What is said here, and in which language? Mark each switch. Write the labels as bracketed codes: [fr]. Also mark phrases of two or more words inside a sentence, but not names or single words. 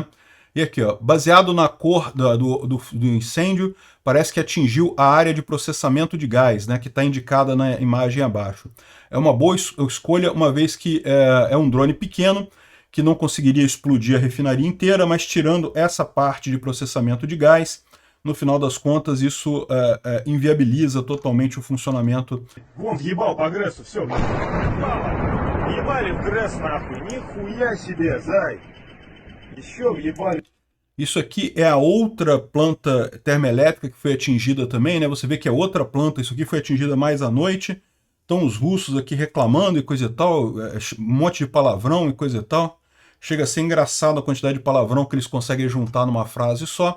[pt] E aqui, ó, baseado na cor do incêndio, parece que atingiu a área de processamento de gás, né, que está indicada na imagem abaixo. É uma boa escolha, uma vez que é um drone pequeno, que não conseguiria explodir a refinaria inteira, mas tirando essa parte de processamento de gás, no final das contas, isso inviabiliza totalmente o funcionamento. [ru] Вон, въебал по Грессу, все. Въебали в Гресс, нахуй. Нихуя себе, зай. Еще въебали. [pt] Isso aqui é a outra planta termoelétrica que foi atingida também, né? Você vê que a outra planta, isso aqui foi atingida mais à noite. Então os russos aqui reclamando e coisa e tal, um monte de palavrão e coisa e tal. Chega a ser engraçado a quantidade de palavrão que eles conseguem juntar numa frase só.